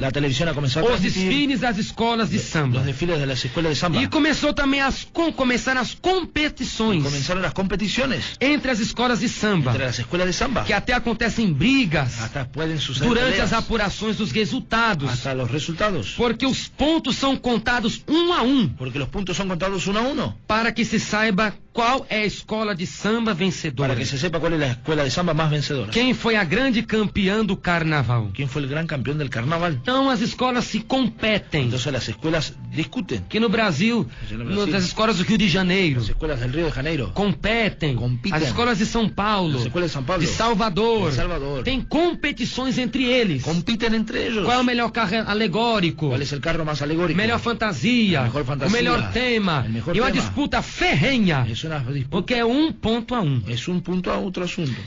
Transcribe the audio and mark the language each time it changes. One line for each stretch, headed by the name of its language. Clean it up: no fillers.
Spanish: la televisión ha comenzado a
Portuguese: os transmitir desfiles das escolas de samba.
Spanish: los desfiles de las escuelas de samba.
Portuguese: E começou também começaram as competições
Spanish: Comenzaron las competiciones
Portuguese: entre as escolas de samba,
Spanish: entre las escuelas de samba.
Portuguese: que até acontecem brigas
Spanish: Hasta pueden suceder
Portuguese: durante as
Spanish: peleas,
Portuguese: apurações dos resultados,
Spanish: hasta los resultados.
Portuguese: porque os pontos são contados um a um,
Spanish: Porque los puntos son contados uno a uno.
Portuguese: para que se saiba qual é a escola de samba vencedora.
Spanish: Para que se sepa cuál es la escuela de samba más vencedora.
Portuguese: Quem foi a grande campeã do carnaval.
Spanish: ¿Quién fue el gran campeón del carnaval?
Portuguese: Então as escolas se competem.
Spanish: Entonces las escuelas discuten.
Portuguese: Aqui no Brasil, nas escolas do Rio de Janeiro,
Spanish: Las escuelas del Río de Janeiro,
Portuguese: competem.
Spanish: Compitem.
Portuguese: As escolas de São Paulo,
Spanish: las escuelas de São Paulo,
Portuguese: de Salvador,
Spanish: de Salvador,
Portuguese: tem competições entre eles.
Spanish: compiten entre ellos.
Portuguese: Qual é o melhor carro alegórico?
Spanish: ¿Cuál es el carro más alegórico?
Portuguese: Melhor fantasia, A melhor fantasia, o melhor tema, o melhor e uma disputa ferrenha,
Spanish: Es una disputa.
Portuguese: porque é 1-1.
Spanish: Es un punto a otro asunto.